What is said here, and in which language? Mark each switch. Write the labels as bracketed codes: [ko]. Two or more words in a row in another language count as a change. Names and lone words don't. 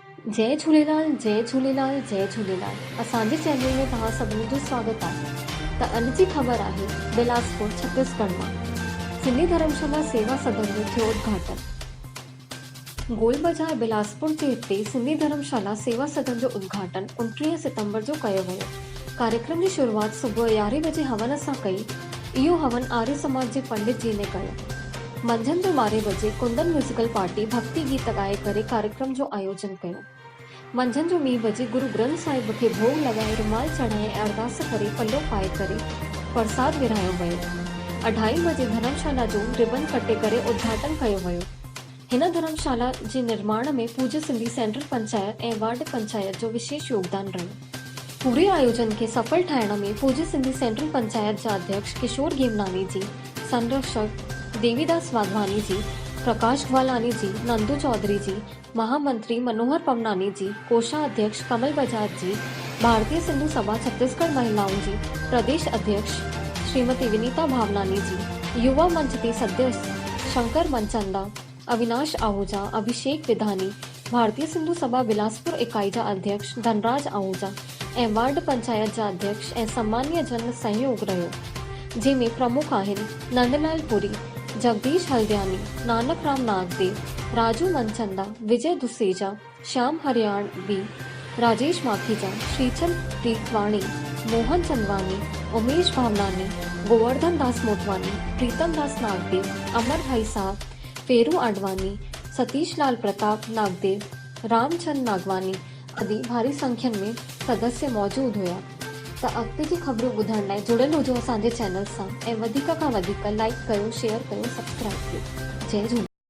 [sd] जय झूलेलाल जय झूलेलाल जय झूलेलाल। असांजे चैनल में तव्हां सभिनी जो स्वागत आहे। त अॼु जी ख़बर आहे बिलासपुर छत्तीसगढ़ मां सिंधी धर्मशाला सेवा सदन जो थियो उद्घाटन। गोल बाज़ार बिलासपुर जे हिते सिंधी धर्मशाला सेवा सदन जो उद्घाटन 29 सितंबर जो कयो वियो। कार्यक्रम जी शुरुआत सुबुह 11 बजे हवन सां कई। इहो हवन आर्य समाज जे पंडित जी ने कयो। मंझंदि जो 12 बजे कुंदन म्यूजिकल पार्टी भक्ति गीत ॻाए करे कार्यक्रम जो आयोजन कयो। मंझंदि जो 2 बजे गुरु ग्रंथ साहिब खे भोग लॻाए रुमाल चढ़ाए ऐं अरदास करे पल्लो पाए करे प्रसाद विरायो वियो। 2:30 बजे धर्मशाला जो रिबन कटे करे उद्घाटन कयो वियो। हिन धर्मशाला जे निर्माण में पूज्य सिंधी सेंट्रल पंचायत ऐं वार्ड पंचायत जो विशेष योगदान रहियो। पूरे आयोजन खे सफल ठाहिण में पूज्य सिंधी सेंट्रल पंचायत जा अध्यक्ष किशोर गेमनानी जी, संरक्षक देवीदास वाधवानी जी, प्रकाश ग्वालानी जी, नंदू चौधरी जी, महामंत्री मनोहर पवनानी जी, कोषाध्यक्ष कमल बजाज जी, भारतीय सिंधु सभा छत्तीसगढ़ महिलाओं जी प्रदेश अध्यक्ष श्रीमती विनीता भावनानी जी, युवा मंच के सदस्य शंकर मनचंदा, अविनाश आहूजा, अभिषेक विधानी, भारतीय सिंधु सभा बिलासपुर इकाई जा अध्यक्ष धनराज आहूजा ऐं वार्ड पंचायत जा अध्यक्ष ऐं सम्मानीय जन सहयोग रहियो, जंहिंमें प्रमुख आहिनि नंदलाल पुरी, जगदीश हल्द्यानी, नानक राम नागदेव, राजू मनचंदा, विजय दुसेजा, श्याम हरियाणवी, राजेश माखीजा, श्रीचंद प्रीतवाणी, मोहन चंदवानी, उमेश भावनानी, गोवर्धन दास मोटवानी, प्रीतम दास नागदेव, अमर भाई साहब, फेरू आडवानी, सतीश लाल प्रताप नागदेव, रामचंद नागवानी आदि भारी संख्यन में सदस्य मौजूद हुआ। त अॻिते जी ख़बरूं ॿुधण लाइ जुड़ियल हुजो असांजे चैनल सां ऐं वधीक खां वधीक लाइक कयो, शेयर कयो, सब्सक्राइब कयो। जय झूलेलाल।